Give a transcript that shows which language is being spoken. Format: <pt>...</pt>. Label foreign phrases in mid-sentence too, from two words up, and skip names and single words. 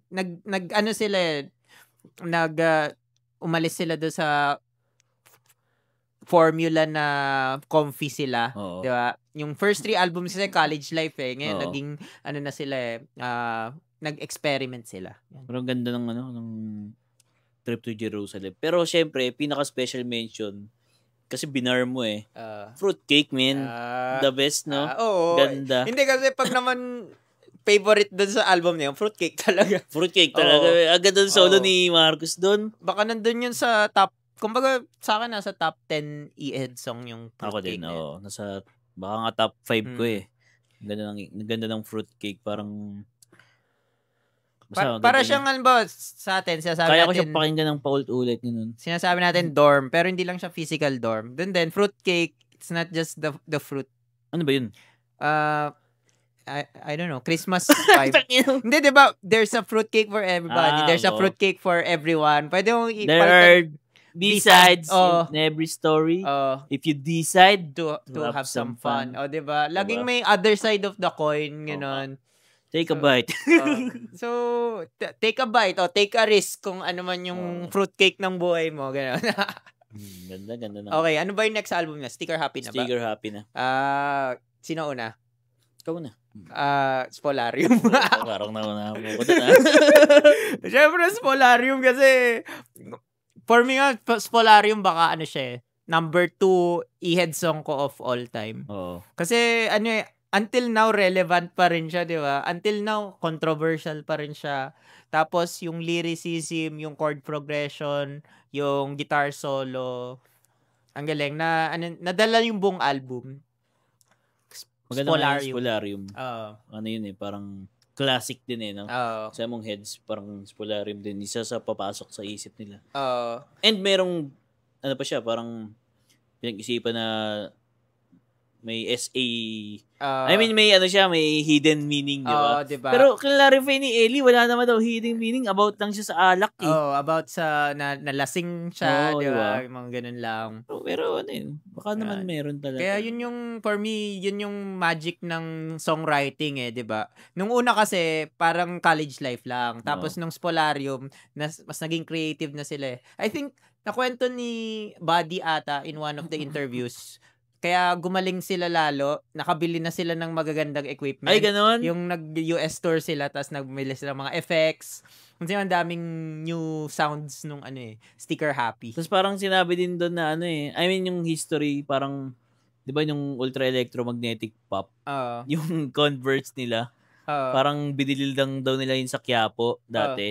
<tl>Umalis sila doon sa formula na comfy sila. Di ba? Yung</tl> <en>first 3 albums</en> <tl>kasi</tl> <en>college life</en> <tl>eh. Ngayon, naging, na sila nag-experiment sila. Pero ang ganda ng ng Trip to Jerusalem. Pero syempre, pinaka-</tl> <en>special mention</en> <tl>kasi binar mo eh.</tl> <en>Fruitcake, man. The best, no?</en> <tl>Oo. Ganda. Hindi kasi pag naman favorite dun sa album niya, Fruitcake talaga. Fruitcake talaga. Agad dun solo ni Marcus dun. Baka nandun yun sa top, kumbaga sa akin nasa top 10 e-head song yung Fruitcake. Ako din, baka nga top 5 ko eh. Ganda ng Fruitcake, parang para siyang ba sa atin, sinasabi kaya natin. Kaya ko siya pakinggan ng paulit-ulit nun. Sinasabi natin dorm, pero hindi lang siya</tl> <en>physical dorm. Then Fruitcake, it's not just the fruit.</en> <tl>Ano ba yun?</tl> <en>I don't know, Christmas vibe.</en> <tl>Hindi, diba?</tl> <en>There's a fruitcake for everybody. There's a fruitcake for everyone.</en> <tl>Pwede mong</tl> <en>there are B-sides in every story. If you decide to have some fun.</en> <tl>Diba? Laging may</tl> <en>other side of the coin,</en> <tl>gano'n.</tl> <en>Take a bite.</en> <tl>So,</tl> <en>take a bite</en> <tl>o</tl> <en>take a risk</en> <tl>kung ano man yung fruitcake ng buhay mo. Gano'n. Ganda na. Okay, ano ba yung next album na? Sticker Happy na ba? Sticker Happy na. Sino una? Ikaw na. Spolarium. Parang nauna mo ko na. Siyempre, Spolarium kasi</tl> <en>for me</en> <tl>nga, Spolarium baka siya number 2 e-head song ko</tl> <en>of all time.</en> <tl>Kasi</tl> <en>until now,</en> <tl>relevant pa rin siya, di ba?</tl> <en>Until now,</en> <tl>controversial pa rin siya. Tapos, yung lyricism, yung</tl> <en>chord progression,</en> <tl>yung</tl> <en>guitar solo,</en> <tl>ang galing. Nadala yung buong album. Spolarium. Ano yun eh, parang classic din eh, no? Sa mong heads, parang Spolarium din. Isa sa papasok sa isip nila. And merong, pa siya, parang pinag-isipan na may SA.</tl> <en>I mean,</en> <tl>may may</tl> <en>hidden meaning,</en> <tl>di ba? Diba? Pero clarify ni Ellie, wala naman daw hidden meaning. About lang siya sa alak eh. About sa nalasing siya, di ba? Yung mga ganun lang. Pero baka naman meron talaga. Kaya yun yung,</tl> <en>for me,</en> <tl>yun yung magic ng songwriting eh, di ba? Nung una kasi, parang</tl> <en>college life</en> <tl>lang. Tapos nung Spolarium, mas naging creative na sila eh.</tl> <en>I think,</en> <tl>nakwento ni Buddy ata</tl> <en>in one of the interviews.</en> <tl>Kaya gumaling sila lalo, nakabili na sila ng magagandang equipment. Ay, ganun? Yung nag-</tl> <en>US tour</en> <tl>sila, tapos nagbili sila mga effects. Kasi ang daming</tl> <en>new sounds</en> <tl>nung Sticker Happy. Tapos parang sinabi din doon na</tl> <en>I mean</en> <tl>yung history, parang, di ba yung ultra electromagnetic pop, yung converts nila, parang binili lang daw nila yun sa Quiapo dati.</tl>